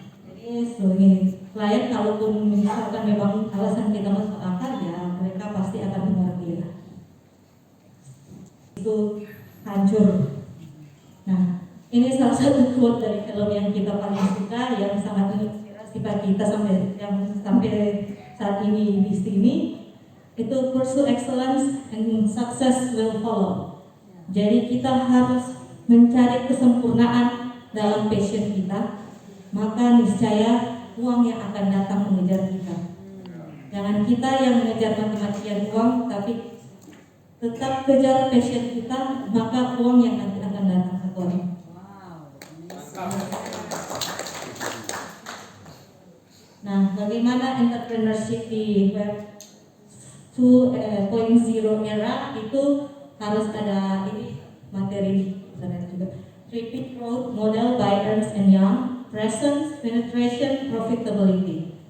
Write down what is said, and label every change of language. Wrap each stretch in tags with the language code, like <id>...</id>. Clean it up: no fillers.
<id>Jadi sebagai klien, kalaupun misalkan memang alasan kita masuk akal, ya mereka pasti akan mengerti. Itu hancur. Nah, ini salah satu quote dari film yang kita paling suka, yang sangat menginspirasi kita sampai saat ini di sini.</id> <en>Itu pursue excellence and success will follow.</en> <id>Jadi kita harus mencari kesempurnaan dalam passion kita, maka niscaya uang yang akan datang mengejar kita. Jangan kita yang mengejar mati-matian uang, tapi tetap kejar passion kita, maka uang yang nanti akan datang ke kita. Nah, bagaimana entrepreneurship di Web 2.0 era itu harus ada ini materi juga.</id> <en>Repeat growth model by Ernst & Young, presence, penetration, profitability.</en>